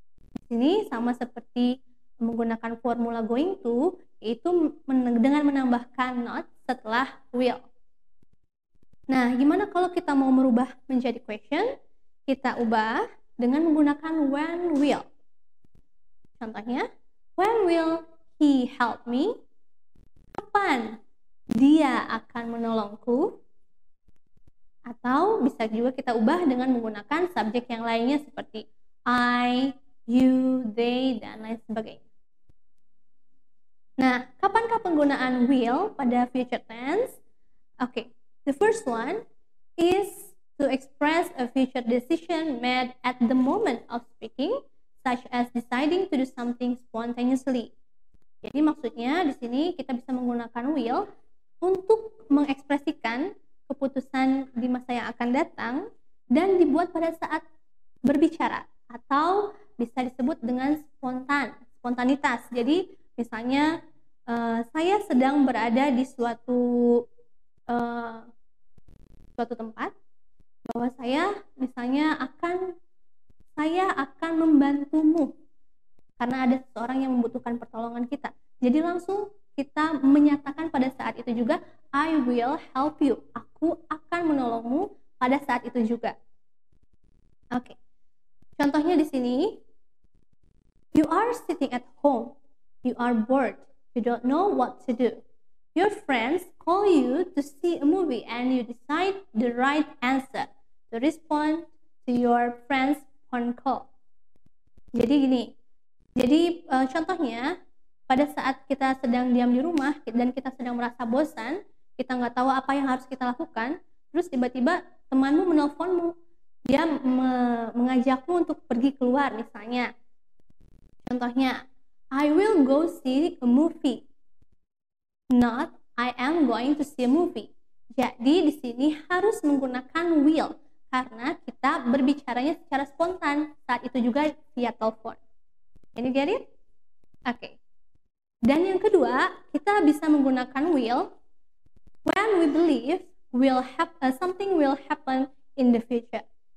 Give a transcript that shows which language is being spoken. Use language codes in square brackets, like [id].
[id] Di sini sama seperti menggunakan formula going to, yaitu dengan menambahkan not setelah will. Nah, gimana kalau kita mau merubah menjadi question? Kita ubah dengan menggunakan when will. [en] Contohnya, when will he help me? [id] Kapan dia akan menolongku? Atau bisa juga kita ubah dengan menggunakan subjek yang lainnya seperti I, you, they, dan lain sebagainya. Nah, kapankah penggunaan will pada future tense? [en] Oke, the first one is to express a future decision made at the moment of speaking, such as deciding to do something spontaneously. [id] Jadi maksudnya di sini kita bisa menggunakan will untuk mengekspresikan keputusan di masa yang akan datang dan dibuat pada saat berbicara, atau bisa disebut dengan spontanitas. Jadi misalnya saya sedang berada di suatu tempat, bahwa saya misalnya saya akan membantumu karena ada seseorang yang membutuhkan pertolongan kita. Jadi langsung kita menyatakan pada saat itu juga, [en] I will help you. [id] Aku akan menolongmu pada saat itu juga. Oke. Contohnya di sini, [en] you are sitting at home. You are bored. You don't know what to do. Your friends call you to see a movie and you decide the right answer to respond to your friend's phone call. [id] Jadi gini, contohnya pada saat kita sedang diam di rumah dan kita sedang merasa bosan, kita nggak tahu apa yang harus kita lakukan, terus tiba-tiba temanmu menelponmu, dia mengajakmu untuk pergi keluar misalnya. [en] Contohnya, I will go see a movie. Not I am going to see a movie. [id] Jadi di sini harus menggunakan will karena kita berbicaranya secara spontan, saat itu juga via telepon. [en] Ini get it? Oke. [id] Dan yang kedua, kita bisa menggunakan will [en] when we believe something will happen in the future.